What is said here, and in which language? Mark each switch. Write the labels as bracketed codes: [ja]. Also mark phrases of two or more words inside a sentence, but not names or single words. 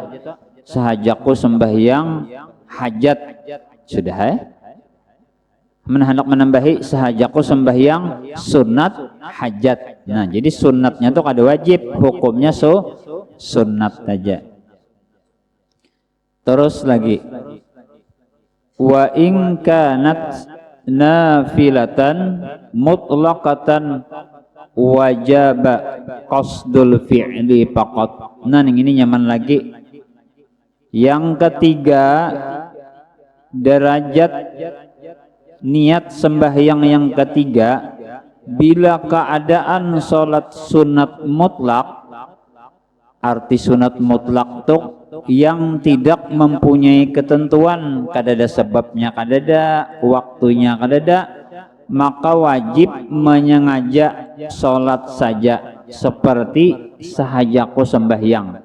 [bjn] Sahajaku sembahyang hajat, sudah hendak menambahi sahajaku sembahyang sunat hajat. Nah jadi sunatnya tuh kada wajib, hukumnya sunat saja. Terus lagi, [ar] wa in kanat nafilatan mutlaqatan wajaba qasdul fi'li faqat. [bjn] Nah ini nyaman lagi. Yang ketiga, derajat niat sembahyang yang ketiga, bila keadaan sholat sunat mutlak, arti sunat mutlak tuh yang tidak mempunyai ketentuan, kadada sebabnya, kadada waktunya, kadada, maka wajib menyengaja sholat saja seperti sahajaku sembahyang.